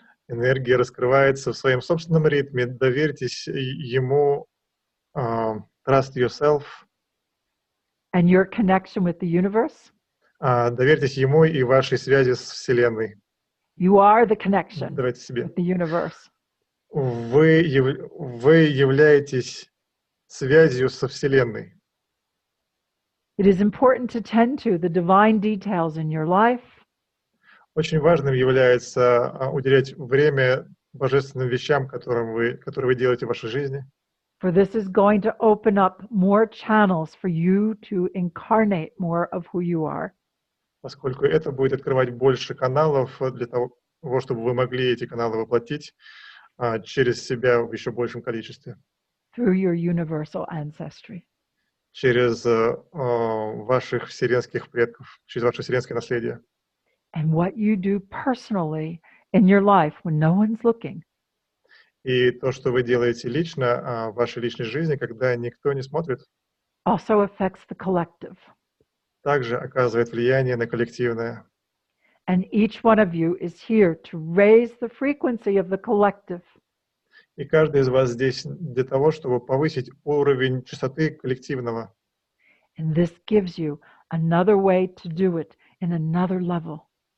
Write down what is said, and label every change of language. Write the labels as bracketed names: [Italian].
[Russian] Энергия раскрывается в своем собственном ритме. Доверьтесь ему. [English] Trust yourself. And your connection with the universe. [Russian] Доверьтесь ему и вашей связи с Вселенной. [English] You are the connection [Russian] Давайте себе. [English] with the universe. [Russian] Вы являетесь связью со Вселенной. [English] It is important to tend to the divine details in your life. [Russian] Очень важным является уделять время божественным вещам, которые вы делаете в вашей жизни. [English] For this is going to open up more channels for you to incarnate more of who you are. [Russian] Поскольку это будет открывать больше каналов для того, чтобы вы могли эти каналы воплотить через себя в еще большем количестве. [English] Through your universal ancestry. [Russian] Через ваших вселенских предков, через ваше вселенское наследие. [English] And what you do personally in your life when no one's looking. [Russian] И то, что вы делаете лично, в вашей личной жизни, когда никто не смотрит, [English] also affects the collective. [Russian] также оказывает влияние на коллективное. [English] And each one of you is here to raise the frequency of the collective. [Russian] И каждый из вас здесь для того, чтобы повысить уровень частоты коллективного. [English] And this gives you another way to do it in another level.